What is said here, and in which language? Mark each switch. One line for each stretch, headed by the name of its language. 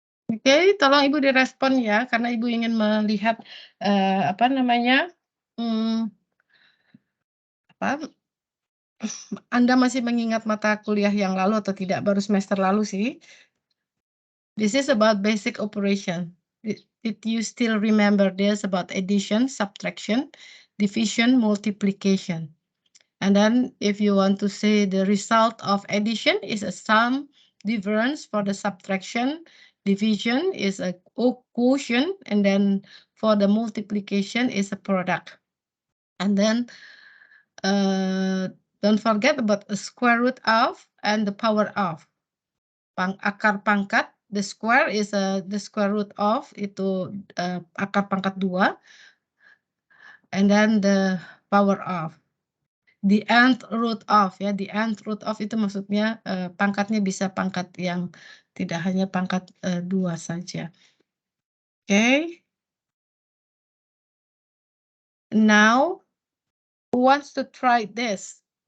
Indonesian: Oke, tolong Ibu direspon ya, karena Ibu ingin melihat, apa namanya, mmm, apa, Anda masih mengingat mata kuliah yang lalu atau tidak, baru semester lalu sih.
English: This is about basic operation. Did you still remember this about addition, subtraction, division, multiplication? And then if you want to say the result of addition is a sum, difference for the subtraction, division is a quotient, and then for the multiplication is a product. And then don't forget about a square root of and the power of.
Indonesian: Akar pangkat,
English: the square is the square root of,
Indonesian: itu akar pangkat 2,
English: and then the power of. The nth root of
Indonesian: ya,
English: the nth root of
Indonesian: itu maksudnya, pangkatnya bisa pangkat yang tidak hanya pangkat, 2 saja.
English: Oke. Now, who wants to try this?